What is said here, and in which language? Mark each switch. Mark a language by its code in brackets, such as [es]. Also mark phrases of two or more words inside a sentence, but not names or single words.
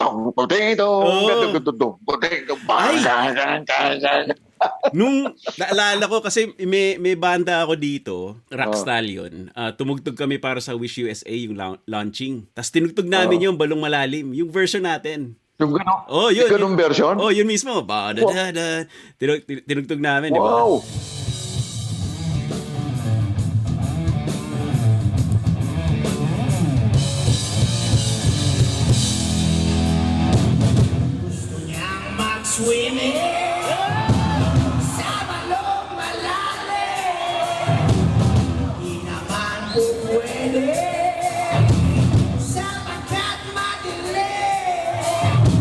[tl] Nung naalala ko kasi may banda ako dito, Rock Stallion. Tumugtog kami para sa Wish USA yung launching. Tapos tinugtog namin yung Balong Malalim, yung version natin. Yung gano'n? Oh, yun. Yung ganong version? Oh, yun mismo. Ba-da-da-da. Tinugtog namin, di ba? Wow! Swimming sa balong malalim, di naman po pwede sapagkat madilim.